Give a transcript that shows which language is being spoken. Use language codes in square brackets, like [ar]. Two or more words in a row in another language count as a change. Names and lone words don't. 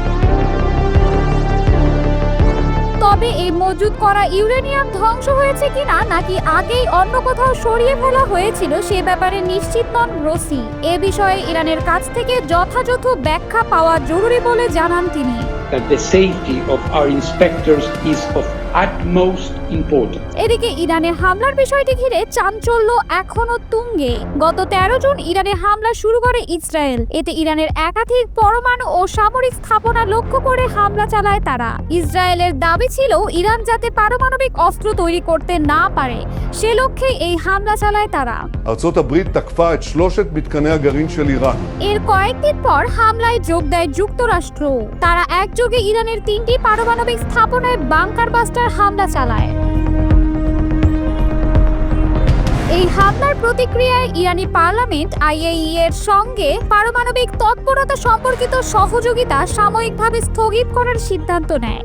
[bn] তবে এই মজুত করা ইউরেনিয়াম ধ্বংস হয়েছে কিনা নাকি আগেই অন্য কোথাও সরিয়ে ফেলা হয়েছিল সে ব্যাপারে নিশ্চিত নন গ্রোসি। এ বিষয়ে ইরানের কাছ থেকে যথাযথ ব্যাখ্যা পাওয়া জরুরি বলে জানান তিনি। [en] That the safety of our inspectors is of utmost importance. [bn] এদিকে ইরানের হামলার বিষয়টি ঘিরে চাঞ্চল্য এখনো তুঙ্গে। গত 13 জুন ইরানে হামলা শুরু করে ইসরায়েল। এতে ইরানের একাধিক পরমাণু ও সামরিক স্থাপনা লক্ষ্য করে হামলা চালায় তারা। ইসরায়েলের দাবি ছিল ইরান যাতে পারমাণবিক অস্ত্র তৈরি করতে না পারে, সে লক্ষ্যে এই হামলা চালায় তারা। [he] ארצות הברית תקפה את 3 מתקני הגרעין של איראן. [bn] এর কয়েকদিন পর হামলায় যোগ দেয় যুক্তরাষ্ট্র। তারা একযোগে ইরানের 3টি পারমাণবিক স্থাপনায় [en] bunker buster [bn] হামলা চালায়। এই হামলার প্রতিক্রিয়ায় ইরানি পার্লামেন্ট IAEA এর সঙ্গে পারমাণবিক তৎপরতা সম্পর্কিত সহযোগিতা সাময়িকভাবে স্থগিত করার সিদ্ধান্ত নেয়।